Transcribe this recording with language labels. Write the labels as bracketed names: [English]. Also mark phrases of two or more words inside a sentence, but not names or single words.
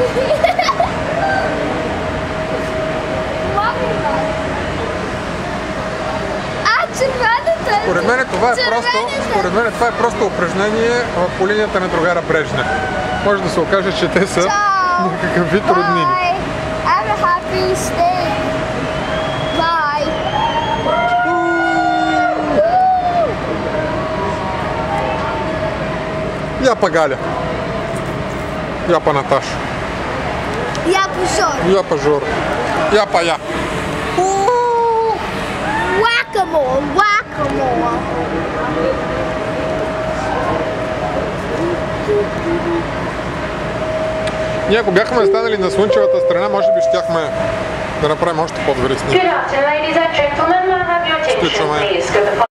[Bulgarian] Според мен това е просто упражнение по линията на другара Брежнев. Може да се окаже, че те са някакъв вид роднини. Я па Галя. Я па Наташа. Я па Жоро. Я па Жоро. Я па я. [English] Whack-a-mole, whack-a-mole. [Bulgarian] Ние ако бяхме станали на слънчевата страна, може би щяхме да направим още по-добри снимки. Изключваме.